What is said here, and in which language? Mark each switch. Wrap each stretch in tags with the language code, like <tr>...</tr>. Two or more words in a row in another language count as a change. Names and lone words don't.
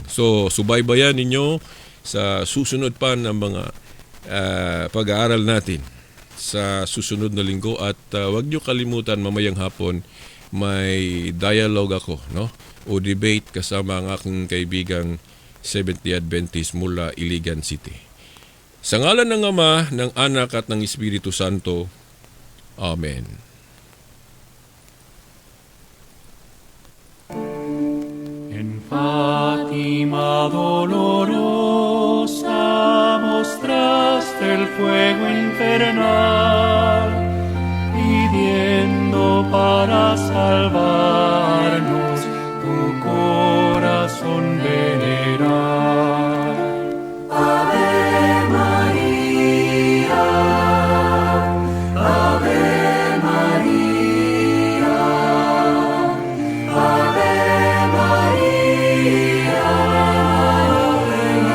<tl>So, subaybayan ninyo sa susunod pa ng mga pag-aaral natin sa susunod na linggo at huwag nyo kalimutan mamayang hapon may dialogue ako, no? O debate kasama ang aking kaibigang Seventh-day Adventist mula Iligan City. Sa ngalan ng Ama, ng Anak at ng Espiritu Santo. Amen.</tl> <es>En Fátima dolorosa mostraste el fuego infernal, pidiendo para salvarnos tu corazón venerar. Ave María, Ave María, Ave María, Ave</es>